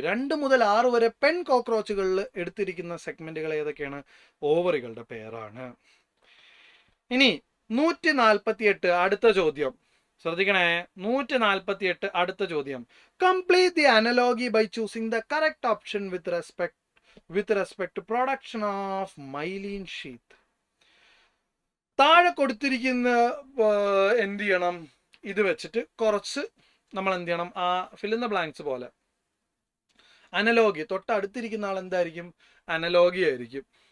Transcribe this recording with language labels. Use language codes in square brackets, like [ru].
[ml] 2 മുതൽ 6 വരെ പെൺ കോക്രോച്ചുകളിൽ എടുത്തിരിക്കുന്ന സെഗ്മെന്റുകൾ ഏതൊക്കെയാണ്? ഓവറികളുടെ പേരാണ്. ഇനി 148 അടുത്ത ചോദ്യം ശ്രദ്ധിക്കണേ. 148 അടുത്ത ചോദ്യം. [en] Complete the analogy by choosing the correct option with respect with respect to production of myelin sheath. [ml] താഴെ കൊടുത്തിരിക്കുന്ന എന്ത് ചെയ്യണം, ഇത് വെച്ചിട്ട് കുറച്ച് നമ്മൾ എന്ത് ചെയ്യണം, ആ fill in the blanks പോലെ അനലോഗി, തൊട്ടടുത്തിരിക്കുന്ന ആൾ എന്തായിരിക്കും, അനലോഗി ആയിരിക്കും.